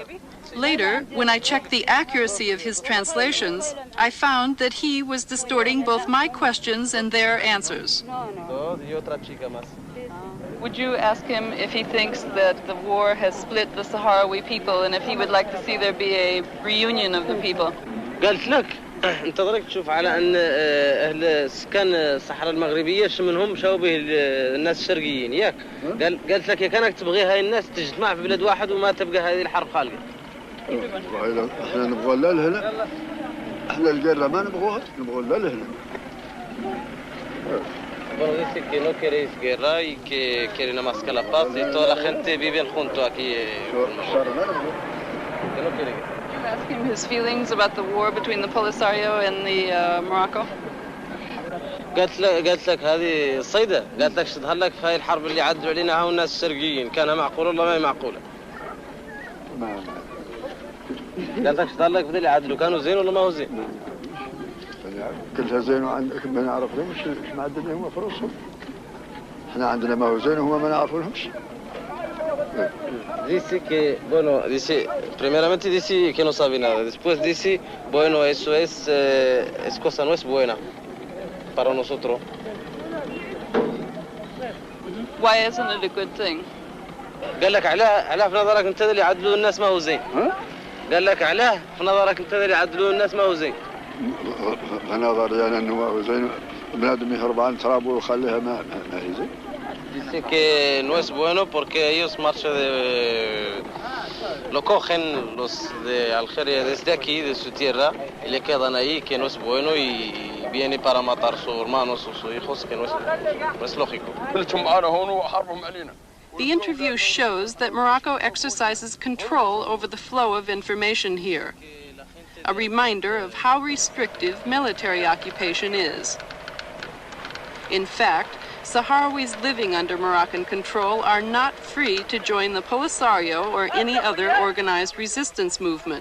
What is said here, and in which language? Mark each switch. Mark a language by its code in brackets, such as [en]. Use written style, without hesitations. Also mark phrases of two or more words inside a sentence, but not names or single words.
[en] Later, when I checked the accuracy of his translations, I found that he was distorting both my questions and their answers. Would you ask him if he thinks that the war has split the Sahrawi people and if he would like to see there be a reunion of the people? [ar] قالت لك انت درك تشوف على ان اهل سكان الصحراء المغربيه منهم شوبه الناس الشرقيين ياك قالت لك يا كانك تبغي هاي الناس تجتمع في بلاد واحد وما تبقى هذه الحرب خالقه احنا نبغوا لا لهنا احنا القرة ما نبغوها نبغوا لا لهنا [es] Bueno, dice que no queréis guerra y que quieren nada más que la paz y toda la gente vive junto aquí. Que no quiere guerra. [en] Did you ask him his feelings about the war between the Polisario and the Morocco? [ar] قالت لك هذه صيدة قالت لك شدها لك في هاي الحرب اللي عدوا علينا هاو الناس الشرقيين كانها معقولة ولا ما هي معقولة؟ قالت لك شدها لك بدل يعدلوا كانوا زين ولا ما هو زين؟ كلها زين وعندك ما نعرف لهمش ما عندنا هم فلوسهم احنا عندنا ما هو زين وهم ما نعرف لهمش [es] Dice que, bueno, dice, primeramente dice que no sabe nada. Después dice, bueno, eso es cosa no es buena para nosotros. [en] Why isn't it a good thing? [ar] قال لك علاه في نظرك انت اللي يعدلوا الناس ما هو زين. قال لك علاه في نظرك انت اللي يعدلوا الناس ما هو زين. في نظري انا انه ما هو زين، بنادم يهرب عن ترابه ويخليها ما هي زين. [es] Dice que no es bueno porque ellos marchan lo cogen los de Algeria desde aquí, de su tierra, y le quedan ahí, que no es bueno, y viene para matar a sus hermanos o sus hijos, que no es lógico. [en] The interview shows that Morocco exercises control over the flow of information here, a reminder of how restrictive military occupation is. In fact, Sahrawis living under Moroccan control are not free to join the Polisario or any other organized resistance movement.